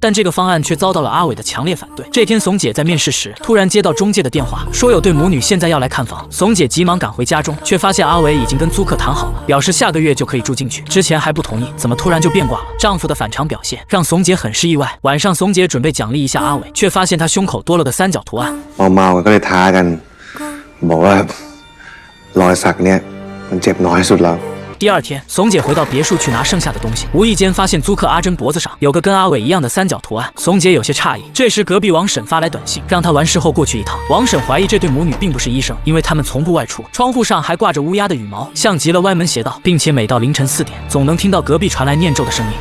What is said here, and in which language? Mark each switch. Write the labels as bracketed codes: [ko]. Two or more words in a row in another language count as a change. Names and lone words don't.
[zh] 但这个方案却遭到了阿伟的强烈反对。这天，怂姐在面试时，突然接到中介的电话，说有对母女现在要来看房。怂姐急忙赶回家中，却发现阿伟已经跟租客谈好了，表示下个月就可以住进去，之前还不同意，怎么突然就变卦了？丈夫的反常表现让怂姐很是意外。晚上，怂姐准备奖励一下阿伟，却发现他胸口多了个3角图案。 [th] เมาก็เลยท้ากันบอกว่ารอยสักเนี่ยมันเจ็บน้อยสุดแล้ว。 [zh] 第二天，怂姐回到别墅去拿剩下的东西，无意间发现租客阿珍脖子上有个跟阿伟一样的3角图案，怂姐有些诧异。这时，隔壁王婶发来短信，让她完事后过去一趟。王婶怀疑这对母女并不是医生，因为他们从不外出。窗户上还挂着乌鸦的羽毛，像极了歪门邪道，并且每到凌晨4点，总能听到隔壁传来念咒的声音。